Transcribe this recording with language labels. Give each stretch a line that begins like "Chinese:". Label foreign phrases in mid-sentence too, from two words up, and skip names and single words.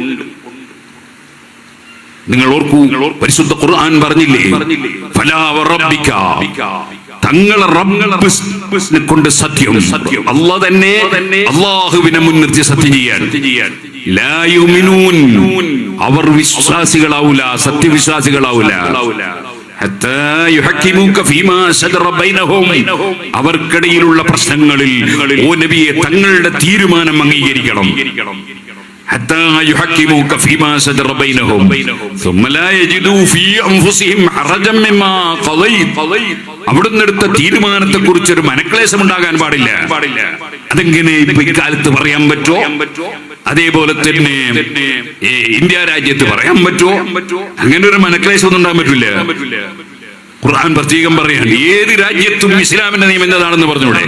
Malayalam: നിങ്ങൾ ഓർക്കൂ, പരിശുദ്ധ ഖുർആൻ പറഞ്ഞില്ലേ,
Arabic: فلا وربك,
Malayalam: തങ്ങളെ റബ്ബിനെ കൊണ്ട് സത്യം, അല്ലാഹു തന്നെ അല്ലാഹുവിനെ മുൻനിർത്തി സത്യം ചെയ്യാൻ.
Arabic: لا يؤمنون,
Malayalam: അവർ വിശ്വാസികളാവൂല, സത്യവിശ്വാസികളാവൂല.
Arabic: حتى يحكموك فيما شجر بينهم,
Malayalam: അവർക്കിടയിലുള്ള പ്രശ്നങ്ങളിൽ ഓ നബിയെ തങ്ങളുടെ തീരുമാനം അംഗീകരിക്കണം.
Arabic: حتى يحكموك فيما شجر بينهم ثم لا يجدوا في أنفسهم حرجا مما قضيت.
Malayalam: അവിടുന്ന് എടുത്ത തീരുമാനത്തെ കുറിച്ച് ഒരു മനക്ലേശം ഉണ്ടാകാൻ പാടില്ല. അതെങ്ങനെ ഇപ്പൊ ഇക്കാലത്ത് പറയാൻ പറ്റോ? അതേപോലെ തന്നെ ഇന്ത്യ രാജ്യത്ത് പറയാൻ പറ്റോ? അങ്ങനെ ഒരു മനക്ലേശം ഒന്നും ഉണ്ടാകാൻ പറ്റില്ല. ഖുർആൻ പ്രത്യേകം പറയാണ് ഏത് രാജ്യത്തും ഇസ്ലാമിന്റെ നിയമം എന്നതാണെന്ന് പറഞ്ഞൂടെ.